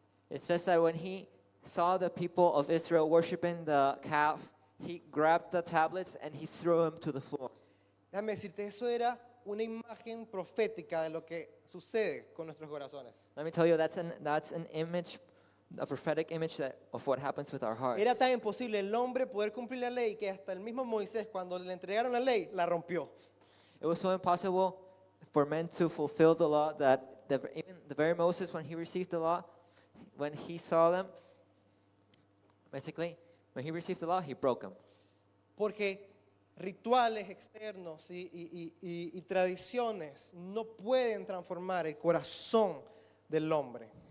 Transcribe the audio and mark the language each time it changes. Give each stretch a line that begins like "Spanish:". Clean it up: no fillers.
English: it says that when he saw the people of Israel worshiping the calf, he grabbed the tablets and he threw them to the floor.
Spanish: Déjame decirte, eso era una imagen profética de lo que sucede con nuestros corazones.
English: Let me tell you, that's an image a prophetic image of what happens with our hearts.
Spanish: Era tan imposible el hombre poder cumplir la ley que hasta el mismo Moisés, cuando le entregaron la ley, la rompió.
English: It was so impossible for men to fulfill the law that even the very Moses, when he received the law, when he saw them, basically, when he received the law, he broke them.
Spanish: Porque rituales externos y tradiciones no pueden transformar el corazón del hombre.